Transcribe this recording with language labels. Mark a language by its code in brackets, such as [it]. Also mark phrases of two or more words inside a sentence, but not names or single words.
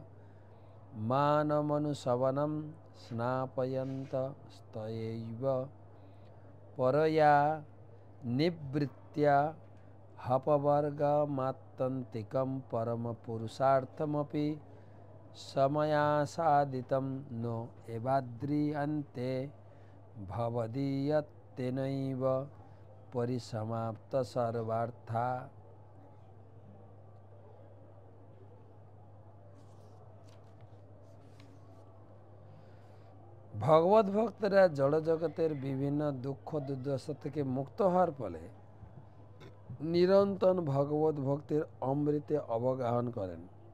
[sa] মানমনুশবনম স্নাপয়ন্ত স্তয়ৈব পরয়া নিবৃত্ত্যা হপবর্গমাত্যন্তিকম পরম পুরুষার্থমপি समयासादितं नो एवाद्रियन्ते भवदीयत्तेनैव परिसमाप्त सर्वार्था। [bn] ভগবত ভক্তরা জড় জগতের বিভিন্ন দুঃখ দুর্দশা থেকে মুক্ত হওয়ার ফলে নিরন্তর ভগবত ভক্তির অমৃতে অবগাহন করেন।